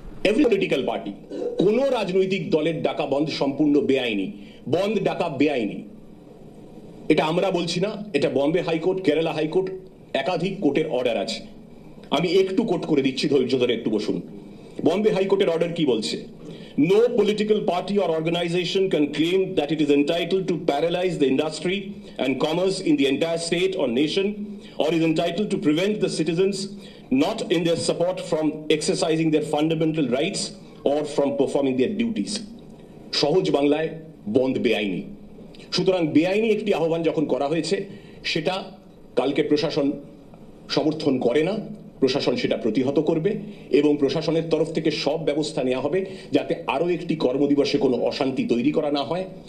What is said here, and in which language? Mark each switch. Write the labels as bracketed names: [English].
[Bangla] Every political party, কোন রাজনৈতিক দলের ডাকা বন্ধ সম্পূর্ণ বেআইনি, বন্ধ ডাকা বেআইনি। এটা আমরা বলছি না, এটা বম্বে হাইকোর্ট, কেরালা হাইকোর্ট, একাধিক কোর্টের অর্ডার আছে। আমি একটু কোট করে দিচ্ছি, ধৈর্য ধরে একটু বসুন। বম্বে হাইকোর্টের অর্ডার কি বলছে? [English] No political party or organization can claim that it is entitled to paralyze the industry and commerce in the entire state or nation, or is entitled to prevent the citizens not in their support from exercising their fundamental rights or from performing their duties. [Bangla] সহজ বাংলায় বন্ধ বেআইনি। সুতরাং বেআইনি একটি আহ্বান যখন করা হয়েছে, সেটা কালকে প্রশাসন সমর্থন করে না, প্রশাসন সেটা প্রতিহত করবে এবং প্রশাসনের তরফ থেকে সব ব্যবস্থা নেওয়া হবে যাতে আরো একটি কর্মদিবসে কোনো অশান্তি তৈরি করা না হয়।